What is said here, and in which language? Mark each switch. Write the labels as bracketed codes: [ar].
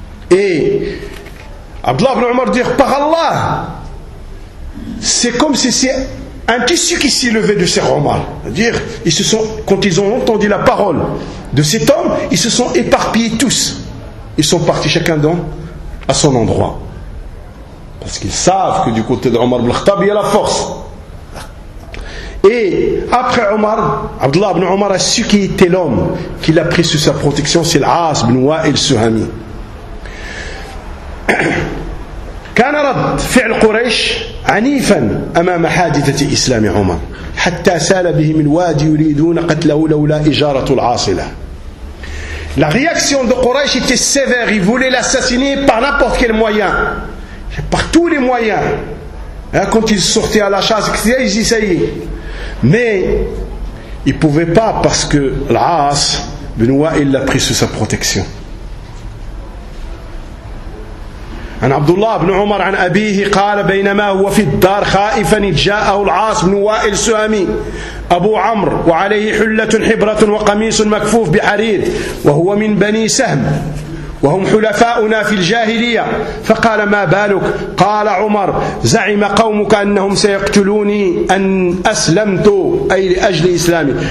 [fr] Et Abdullah ibn Omar dit par Allah, c'est comme si c'est un tissu qui s'est levé de ces Omar. C'est-à-dire, ils se sont, quand ils ont entendu la parole de cet homme, ils se sont éparpillés tous. Ils sont partis chacun d'eux à son endroit. Parce qu'ils savent que du côté d'Omar ibn Khattab, il y a la force. Et après Omar, Abdullah ibn Omar a su qui était l'homme qu'il a pris sous sa protection, c'est l'As ibn Wa'il Suhami. [ar] كان رد فعل قريش عنيفا أمام حادثة إسلام عمر حتى سال بهم الوادي يريدون قتله لولا إجارة العاصلة. [fr] La réaction de Quraysh était sévère. Ils voulaient l'assassiner par n'importe quel moyen, par tous les moyens. Quand ils sortaient à la chasse, ils essayaient, mais ils pouvaient pas parce que l'As ibn Wa'il l'a pris sous sa protection. [ar] عن عبد الله بن عمر عن أبيه قال بينما هو في الدار خائفا جاءه العاص بن وائل سهمي أبو عمرو وعليه حلة حبرة وقميص مكفوف بحرير وهو من بني سهم وهم حلفاؤنا في الجاهلية فقال ما بالك؟ قال عمر زعم قومك أنهم سيقتلوني أن أسلمت أي لأجل إسلامي.